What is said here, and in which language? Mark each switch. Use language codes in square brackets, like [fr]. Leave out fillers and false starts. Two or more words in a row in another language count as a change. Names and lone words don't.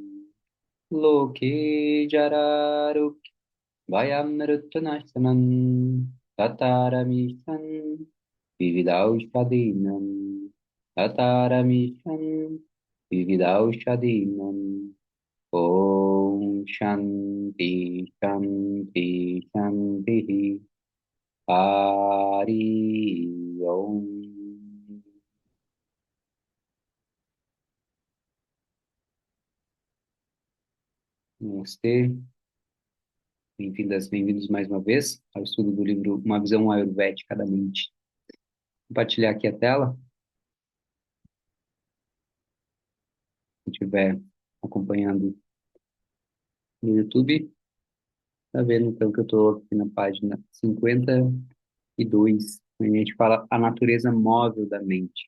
[sa] Loke Jararuk Vayamrutanashanam Tataramishan Vividaushadinam Tataramishan Vividaushadinam Om Shanti Shanti Shanti Hari Om. [pt] Namastê. Bem-vindas, bem-vindos mais uma vez ao estudo do livro Uma Visão Ayurvédica da Mente. Compartilhar aqui a tela, quem estiver acompanhando no YouTube, está vendo então que eu estou aqui na página 52, onde a gente fala a natureza móvel da mente.